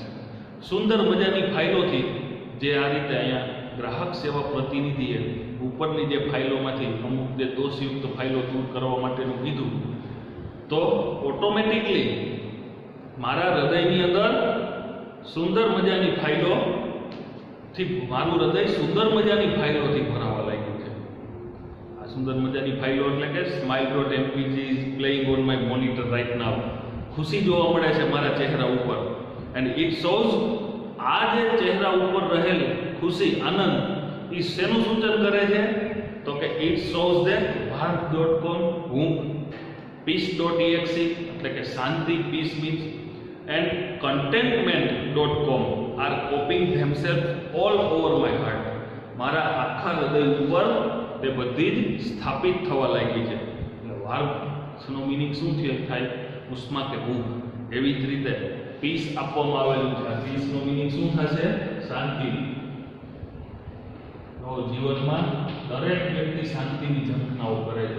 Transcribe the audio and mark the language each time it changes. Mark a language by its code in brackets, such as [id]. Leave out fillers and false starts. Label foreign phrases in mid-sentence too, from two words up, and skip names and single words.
[gu] સુંદર મજાની ફાઇલોથી, જે આ રીતે અહીંયા ગ્રાહક સેવા પ્રતિનિધિએ ઉપરની જે ફાઇલોમાંથી અમુક જે દોષયુક્ત ફાઇલો દૂર કરવા માટેનું કીધું, તો ઓટોમેટિકલી મારા હૃદયની અંદર સુંદર મજાની ફાઇલોથી મારું હૃદય સુંદર મજાની ફાઇલોથી ભરાવા લાગ્યું છે. આ સુંદર મજાની ફાઇલો એટલે કે [en] smile.mpg is playing on my monitor right now. [gu] ખુશી જોવા મળે છે મારા ચહેરા ઉપર. [en] and it shows, [gu] આ જે ચહેરા ઉપર રહેલ ખુશી, આનંદ, એ શેનું સૂચન કરે છે તો કે [en] it shows that varg.com, hoof, peace.exe [gu] એટલે કે શાંતિ, [en] peace means, and contentment.com are copying themselves all over my heart. [gu] મારા આખા હૃદય ઉપર તે બધી જ સ્થાપિત થવા લાગી છે. એટલે વાર્ગનો મિનિંગ શું થાય, ઉષ્મા કે હૂફ. એવી જ રીતે પીસ આપવામાં આવેલું છે. આ પીસનો મિનિંગ શું થશે, શાંતિ. જીવનમાં દરેક વ્યક્તિ શાંતિની ઝંખનાઓ કરે છે.